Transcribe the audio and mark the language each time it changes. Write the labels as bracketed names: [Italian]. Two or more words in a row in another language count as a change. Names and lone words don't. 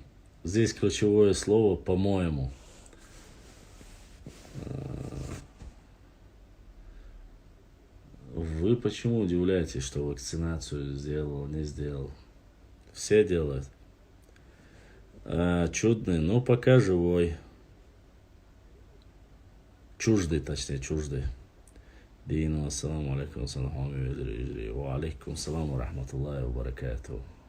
[Russian] Здесь ключевое слово «по-моему». Вы почему удивляетесь, что вакцинацию сделал, не сделал? Все делают. Чудный, ну пока живой. Чуждый, точнее, чуждый. [Arabic] Дину, السلام عليكم وعليكم السلام ورحمة الله وبركاته.